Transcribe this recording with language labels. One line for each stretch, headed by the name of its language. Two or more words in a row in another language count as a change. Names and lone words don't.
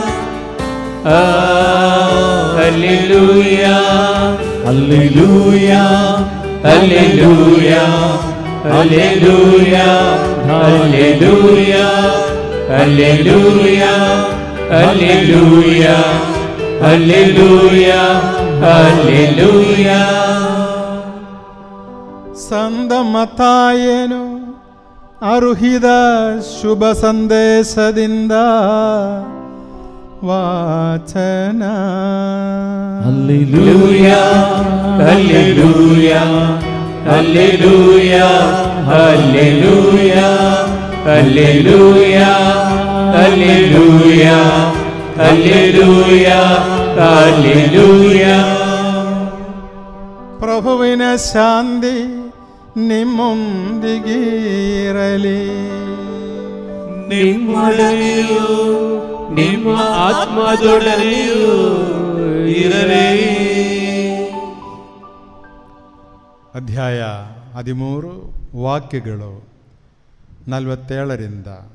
Kannada: hallelujah, hallelujah, hallelujah, hallelujah, hallelujah, hallelujah, hallelujah, hallelujah, hallelujah. ಸಂತ ಮತ್ತಾಯನು ಅರುಹಿದ ಶುಭ ಸಂದೇಶದಿಂದ വാചന. ഹല്ലേലൂയ ഹല്ലേലൂയ ഹല്ലേലൂയ ഹല്ലേലൂയ ഹല്ലേലൂയ ഹല്ലേലൂയ ഹല്ലേലൂയ ഹല്ലേലൂയ. ಪ್ರಭುವಿನ ಶಾಂತಿ ನಿಮ್ಮೊಂದಿಗಿರಲಿ. ನಿಮ್ಮೊಡನೆಯೂ ನಿಮ್ಮ ಆತ್ಮದೊಡನೆಯೂ ಇರಲಿ. ಅಧ್ಯಾಯ 13 ವಾಕ್ಯಗಳು 47ರಿಂದ.